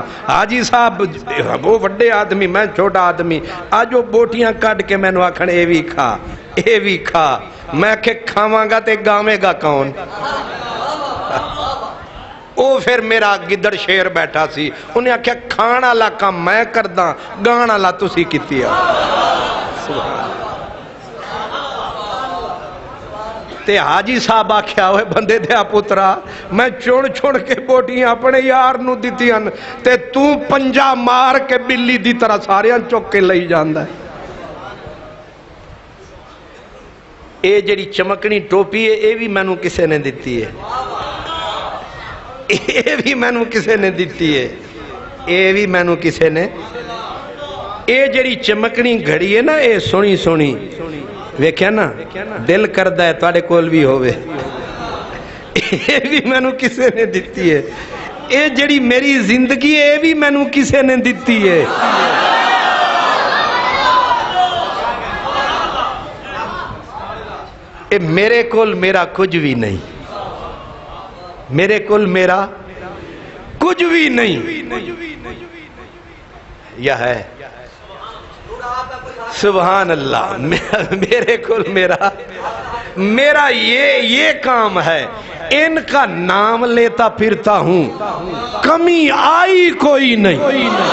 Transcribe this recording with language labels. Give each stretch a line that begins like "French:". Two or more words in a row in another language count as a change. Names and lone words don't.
Punjabi: حاجی صاحب وہ بڑے آدمی میں چھوٹا آدمی آجو بوٹیاں کٹ کے میں نو آکھن اے بھی کھا. میں کہ کھاواں گا تے گاویں گا کون؟ او پھر میرا گدڑ شیر بیٹھا سی انہیں آکھیا کھان والا کام میں کردا گان والا تسی کیتی آ. تے حاجی صاحب آکھیا ہوئے بندے دیا پترا میں چون کے بوٹیاں اپنے یار نو دیتیاں تے تو پنجا مار کے بلی دی طرح ساریاں چوک کے لئی جاندا ہے. اے جڑی چمکنی ٹوپی ہے اے بھی مینوں کسے نے دتی ہے، اے بھی مینوں کسے نے دتی ہے، اے بھی مینوں کسے نے، اے جڑی چمکنی گھڑی ہے نا اے سونی سونی ویکھیا نا دل کردا ہے تواڈے کول بھی ہووے، اے بھی مینوں کسے نے دتی ہے، اے جڑی میری زندگی ہے اے بھی مینوں کسے نے دتی ہے۔ اے میرے کول میرا کچھ بھی نہیں، میرے کول میرا کچھ بھی نہیں، یا ہے
Arabic: سبحان اللہ،
Punjabi: میرے کول میرا یہ کام ہے،
Urdu: ان کا نام لیتا پھرتا ہوں،
Punjabi: کمی آئی کوئی نہیں۔